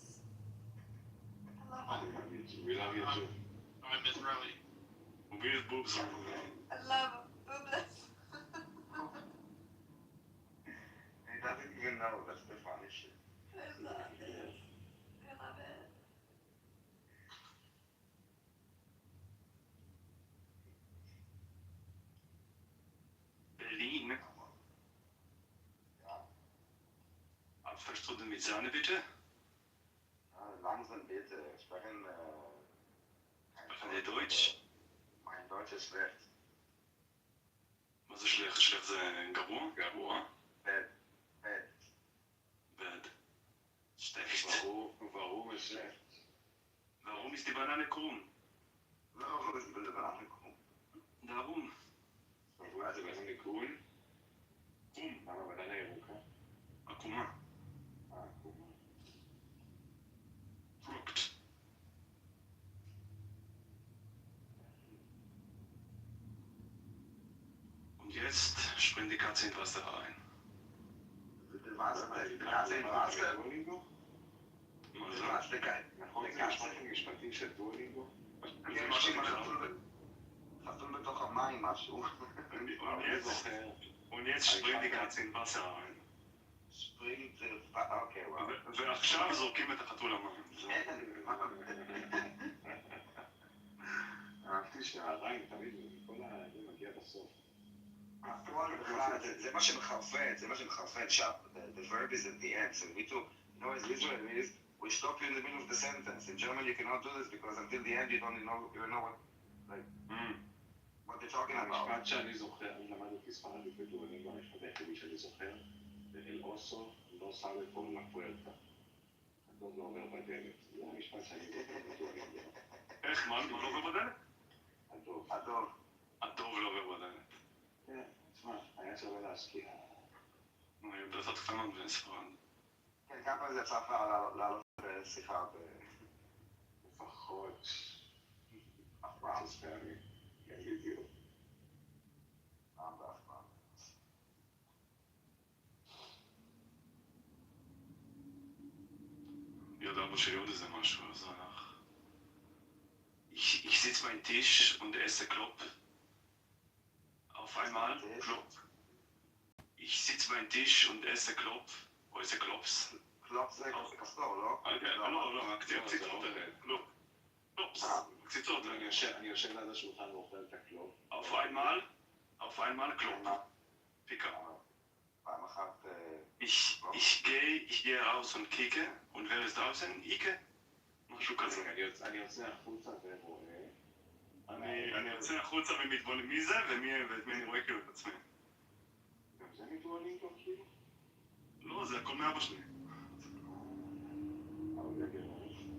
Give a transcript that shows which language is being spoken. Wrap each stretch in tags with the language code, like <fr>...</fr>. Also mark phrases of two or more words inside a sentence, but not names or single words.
<en>I love them. We love you too. I'm Israeli. With boobs. I love boobless. He doesn't even know. That's the funny shit. I love it. I love it. Berlin.</en> <de>Abverstunden mit Sahne, bitte. Langsam bitte. Sprechen Sie Deutsch? Mein Deutsch ist schlecht.</de> <he>מה זה schlecht? schlecht זה גרוע? גרוע?</he> <en>Bad. Bad. Schlecht.</en> <de>Warum ist schlecht? Warum ist die Banane krumm? Warum ist die Banane krumm? Darum. Warum ist die Banane grün? Krumm.</de> <he>למה בננה ירוקה? עקומה. עקומה.</he> <en>Crooked.</en> <de>Und jetzt springt die Katze in Wasser rein. Bitte was? Die Katze in Wasser?</de> <he>מה זה? נכון, זה משפטים משפטים של דואלינגו? אני משהו חתול בתוך המים משהו.</he> <de>Und jetzt springt die Katze in Wasser rein. springt,</de> <he>אוקיי, וואו. ועכשיו זורקים את החתול למים. אהבתי שהריים תמיד, כל זה מגיע בסוף. הפועל בכלל, זה מה שמחרפן, שם.</he> <en>The verb is at the end, so we too, you know, as Israelis, we stop you in the middle of the sentence. In German you cannot do this because until the end you don't know what, like, what they're talking about.</en> <he>המשפט שאני זוכר, אני למדתי ספרדית בדואלינגו, המשפט היחידי שאני זוכר, זה</he> <es>el oso no cabe por la puerta.</es> <he>הדוב לא עובר בדלת. זה המשפט שאני זוכר בדואלינגו. איך? מה לא עובר בדלת? הדוב. הדוב לא עובר בדלת. כן, תשמע, היה שווה להשקיע. אני יודע את קטנות בספרד. כן, כמה פעמים זה יצא לך לעלות בשיחה לפחות. אף פעם. כן, בדיוק. פעם ואף פעם.</he> <de>יודע aber schon</de> <he>איזה משהו, אז</he> <de>ich sitze beim Tisch und esse Klopp. Auf einmal Klopp. Ich sitze beim Tisch und esse Klopp. Wo ist der Klops?</de> <he>Klops זה כפתור, לא? לא, הקציצות האלה. קלופס. הקציצות האלה. אני יושב ליד השולחן ואוכל את הקלופ.</he> <de>auf einmal Klopp.</de> <he>פיקה. פעם אחת...</he> <de>Ich gehe raus und kicke. Und wer ist draußen? Ike?</de> <he>משהו כזה. אני יוצא החוצה ורואה. אני יוצא החוצה ומתבונן מי זה ואת מי אני רואה כאילו את עצמי. גם זה מתבוננים כאילו? לא, זה הכל מאבא שלי. אבל זה גרמני.</he>